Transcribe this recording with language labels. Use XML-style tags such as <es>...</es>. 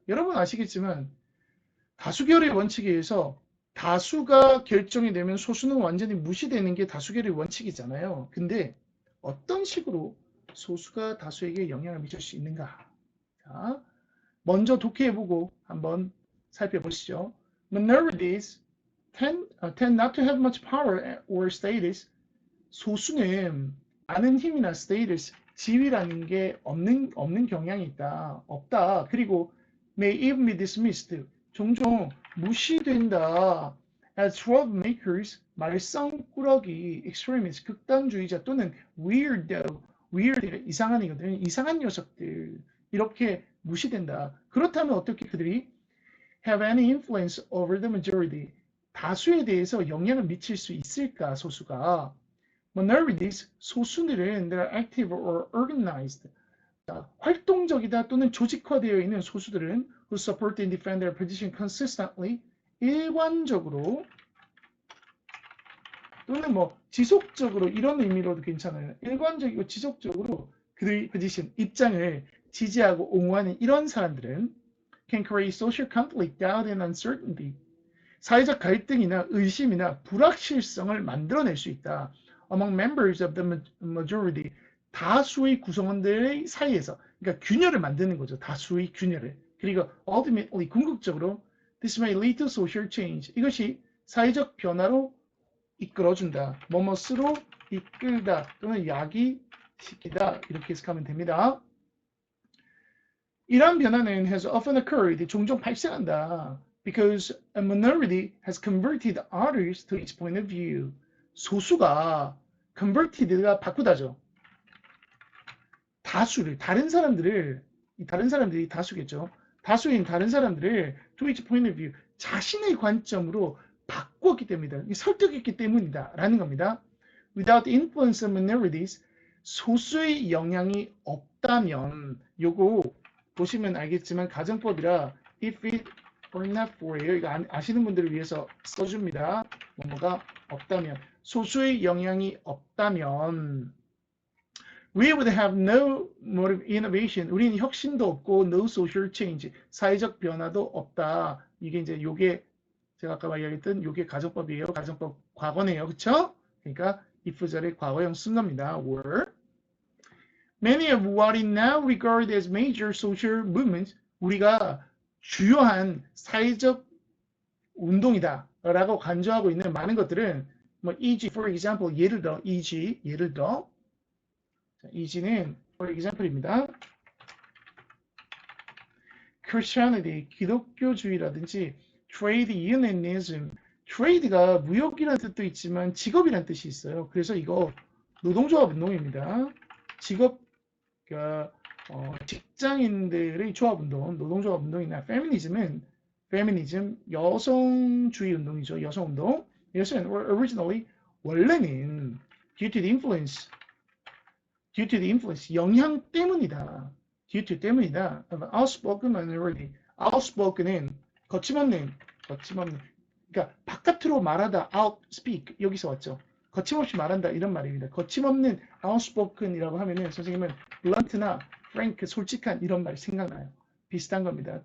<ko>여러분 아시겠지만 다수결의 원칙에 의해서 다수가 결정이 되면 소수는 완전히 무시되는 게 다수결의 원칙이잖아요. 근데 어떤 식으로 소수가 다수에게 영향을 미칠 수 있는가? 자, 먼저 독해해보고 한번 살펴보시죠.</ko> <en>Minorities tend not to have much power or status.</en> <ko>소수는 많은 힘이나 status, 지위라는 게 없는 경향이 있다. 없다.</ko> <en>그리고 may even be dismissed.</en> <ko>종종 무시된다.</ko> <en>As troublemakers,</en> <ko>말썽꾸러기, extremists, 극단주의자 또는 weirdo, weird, 이상한 이거든요. 이상한 녀석들. 이렇게 무시된다. 그렇다면 어떻게 그들이</ko> <en>have any influence over the majority?</en> <ko>다수에 대해서 영향을 미칠 수 있을까, 소수가?</ko> <en>Minorities, 소수들은 they're active or organized.</en> <ko>활동적이다 또는 조직화되어 있는 소수들은</ko> <en>who support and defend their position consistently,</en> <ko>일관적으로 또는 뭐 지속적으로, 이런 의미로도 괜찮아요. 일관적이고 지속적으로 그들의 position, 입장을 지지하고 옹호하는 이런 사람들은</ko> <en>can create social conflict, doubt and uncertainty.</en> <ko>사회적 갈등이나 의심이나 불확실성을 만들어낼 수 있다.</ko> <en>Among members of the majority,</en> <ko>다수의 구성원들의 사이에서, 그러니까 균열을 만드는 거죠. 다수의 균열을.</ko> <en>그리고 ultimately, 궁극적으로 this may lead to social change.</en> <ko>이것이 사회적 변화로 이끌어준다. 뭐뭐스로 이끌다 또는 야기시키다, 이렇게 해석하면 됩니다. 이러한 변화는</ko> <en>has often occurred,</en> <ko>종종 발생한다.</ko> <en>Because a minority has converted others to its point of view.</en> <ko>소수가 converted가 바꾸다죠. 다수를, 다른 사람들이 다수겠죠. 다수인 다른 사람들을</ko> <en>to its point of view,</en> <ko>자신의 관점으로 바꾸었기 때문이다. 설득했기 때문이다 라는 겁니다.</ko> <en>Without the influence of minorities,</en> <ko>소수의 영향이 없다면, 요거 보시면 알겠지만 가정법이라</ko> <en>if it or not for</en> <ko>예요. 이거 아시는 분들을 위해서 써줍니다. 뭐가 없다면, 소수의 영향이 없다면</ko> <en>We would have no more innovation.</en> <ko>우리는 혁신도 없고</ko> <en>no social change.</en> <ko>사회적 변화도 없다. 이게 이제 요게 제가 아까 말했던 요게 가정법이에요. 가정법 과거네요. 그쵸? 그러니까 if절의 과거형 쓴 겁니다.</ko> <en>were. Many of what is now regarded as major social movements.</en> <ko>우리가 주요한 사회적 운동이다 라고 간주하고 있는 많은 것들은 뭐 e.g.</ko> <en>for example</en> <ko>예를 들어</ko> <en>e.g.</en> <ko>예를 들어 e.g.는 for example입니다. Christianity 기독교주의라든지 trade unionism trade가 무역이라는 뜻도 있지만 직업이라는 뜻이 있어요. 그래서 이거 노동조합 운동입니다. 직업 그러니까 직장인들의 조합 운동, 노동조합 운동이나 페미니즘은 페미니즘 여성주의 운동이죠. 여성 운동. 이것은 originally 원래는</ko> <en>due to the influence</en> <ko>영향 때문이다.</ko> <en>due to 때문이다. outspoken minority.</en> <ko>outspoken은 거침없는 그러니까 바깥으로 말하다 outspeak 여기서 왔죠. 거침없이 말한다 이런 말입니다. 거침없는 outspoken이라고 하면은 선생님은 blunt나 frank 솔직한 이런 말 생각나요. 비슷한 겁니다.</ko>